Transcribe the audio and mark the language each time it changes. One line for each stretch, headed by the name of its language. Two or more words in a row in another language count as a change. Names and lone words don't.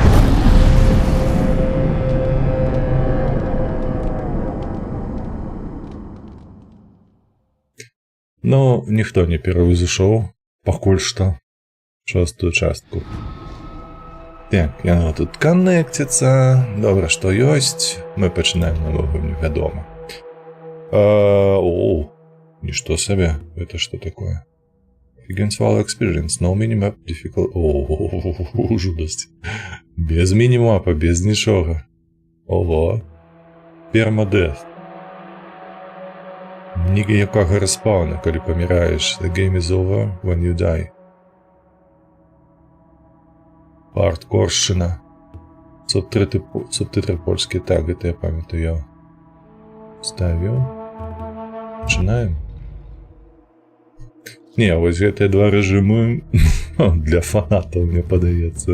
Belarusian: Ніхто не пераўзышоў, пакуль што, шостую частку. Так, яно тут канекціцца, добра, што ёсць, мы пачынаем новую гульню, вядома. Нішто сабе, гэта што такое?
English: Against all experience, no minimap difficult...
Belarusian: жудасць. Без мінімапа, без нічога. Ого. Пермадест. Ніякага распаўна, калі паміраеш.
English: The game is over when you die.
Belarusian: Хардкоршчына. Субтитры польскія, так, гэта я памятаю. Ставіў. Пачынаем. Не, вось гэтыя два рэжымы для фанатаў, мне падаецца.